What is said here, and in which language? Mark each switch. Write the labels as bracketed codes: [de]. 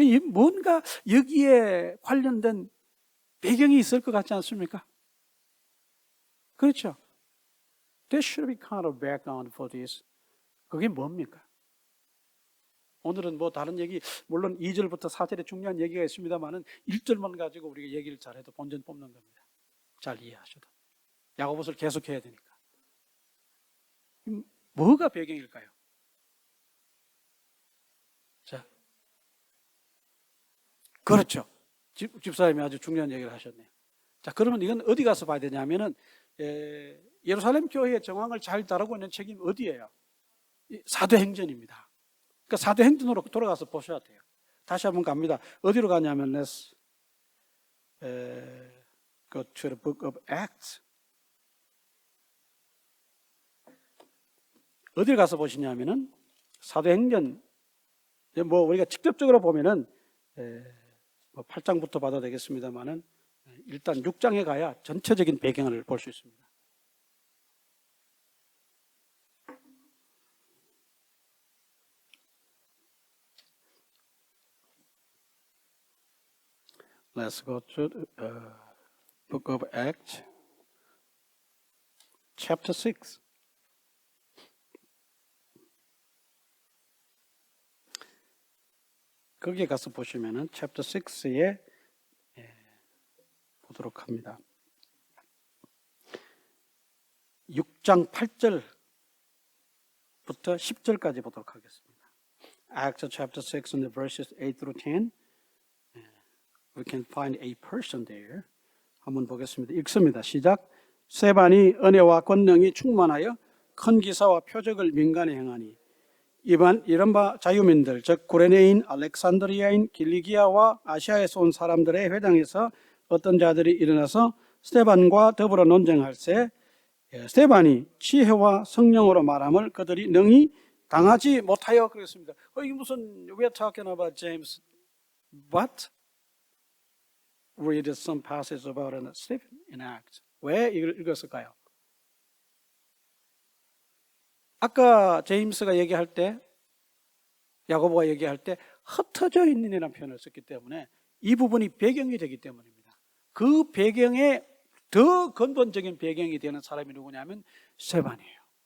[ko] 뭔가 여기에 관련된 배경이 있을 것 같지 않습니까? 그렇죠? [en] There should be kind of background for this. [ko] 그게 뭡니까? 오늘은 뭐 다른 얘기, 물론 2절부터 4절에 중요한 얘기가 있습니다만은 1절만 가지고 우리가 얘기를 잘해도 본전 뽑는 겁니다. 잘 이해하셔도. 야고보서를 계속해야 되니까. 뭐가 배경일까요? 자, 그렇죠. 집사님이 아주 중요한 얘기를 하셨네요. 자, 그러면 이건 어디 가서 봐야 되냐면은 예루살렘 교회의 정황을 잘 다루고 있는 책임 어디예요? 사도행전입니다. 그러니까 사도행전으로 돌아가서 보셔야 돼요. 다시 한번 갑니다. 어디로 가냐면 [en] let's go to the book of Acts. [ko] 어딜 가서 보시냐면은 사도행전 뭐 우리가 직접적으로 보면은 뭐 8장부터 봐도 되겠습니다만은 일단 6장에 가야 전체적인 배경을 볼 수 있습니다. [en] Let's go to the book of Acts, chapter 6. [ko] 거기에 가서 보시면은 chapter 6에 보도록 합니다. 6장 8절부터 10절까지 보도록 하겠습니다. [en] Acts chapter 6 and the verses 8 through 10. We can find a person there. [ko] 한번 보겠습니다. 읽습니다. 시작. 스데반이 은혜와 권능이 충만하여 큰 기사와 표적을 민간에 행하니 이른바 자유민들 즉 구레네인, 알렉산드리아인, 길리기아와 아시아에서 온 사람들의 회당에서 어떤 자들이 일어나서 스데반과 더불어 논쟁할세 스데반이 지혜와 성령으로 말함을 그들이 능히 당하지 못하여 그랬습니다. 이게 무슨 [en] we're talking about James. What? Read some passage about Stephen in Acts. [ko] 왜 이걸 읽었을까요? 아까 제임스가 얘기할 때 야고보가 얘기할 때 흩어져 있는이라는 표현을 썼기 때문에 이 부분이 배경이 되기 때문입니다. 그 배경에 더 근본적인 배경이 되는 사람이 누구냐면 스데반이에요.